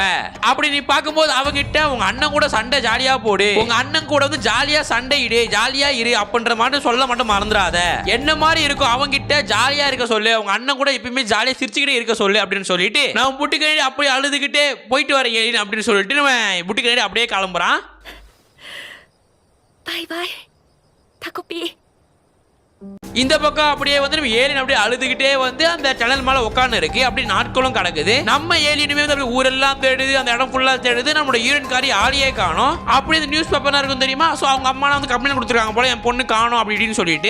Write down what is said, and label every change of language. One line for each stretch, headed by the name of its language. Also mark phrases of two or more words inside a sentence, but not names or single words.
Tamil: அப்படி நீ பார்க்கும்போது அவங்கிட்ட உங்க அண்ணன் கூட சண்டை ஜாலியா போடு, உங்க அண்ணன் கூட வந்து ஜாலியா சண்டை இடு, ஜாலியா இரு அப்படின்ற மாதிரி சொல்ல மட்டும் மறந்துடாத. என்ன மாதிரி இருக்கும் அவங்கிட்ட ஜாலியா இருக்க சொல்லு, உங்க அண்ணன் கூட எப்பயுமே ஜாலியா சிரிச்சுக்கிட்டே இருக்க சொல்லு அப்படின்னு சொல்லிட்டு நம்ம புட்டி கண்ணாடி அப்படியே அழுதுகிட்டே போயிட்டு வர ஏலியன் அப்படின்னு சொல்லிட்டு நம்ம புட்டி கண்ணாடி அப்படியே கிளம்புறான்.
Japanese: バイバイタコピー。
Tamil: இந்த பக்கம் அப்படியே வந்து நம்ம ஏலியன் அப்படியே அழுதுகிட்டே வந்து அந்த டனல் மேல உட்கார்ந்து இருக்கு. அப்படி நாட்களும் கடக்குது. நம்ம ஏலியனுமே வந்து அப்படியே ஊரெல்லாம் தேடுது, அந்த இடம் ஃபுல்லா தேடுது, நம்மளோட யூரன்காரி ஆளியே காணோம். அப்படி இந்த நியூஸ் பேப்பர்லாம் இருக்கும் தெரியுமா, சோ அவங்க அம்மா வந்து கம்ப்ளைண்ட் கொடுத்துருக்காங்க போல என் பொண்ணு காணோம் அப்படின்னு சொல்லிட்டு.